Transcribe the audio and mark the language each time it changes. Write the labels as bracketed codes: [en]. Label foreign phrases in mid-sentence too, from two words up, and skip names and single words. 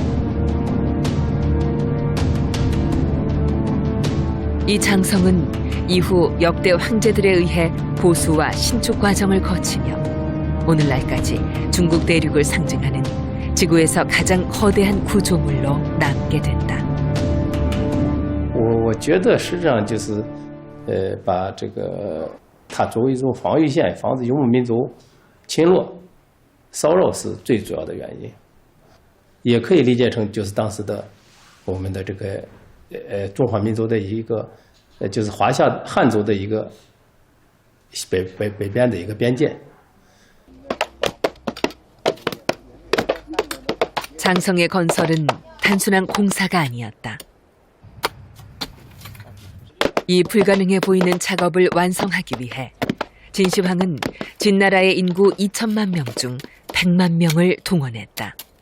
[ko] 이 장성은 이후 역대 황제들에 의해 보수와 신축 과정을 거치며 오늘날까지 중국 대륙을 상징하는 지구에서 가장 거대한 구조물로 남게 된다. [zh] 我觉得实际上就是把这个它作为一种防御线，防止游牧民族侵略骚扰是最主要的原因，也可以理解成就是当时的我们的这个中华民族的一个就是华夏汉族的一个北边的一个边界。 [ko] 장성의 건설은 단순한 공사가 아니었다. 이 불가능해 보이는 작업을 완성하기 위해 진시황은 진나라의 인구 2천만 명 중 100만 명을 동원했다.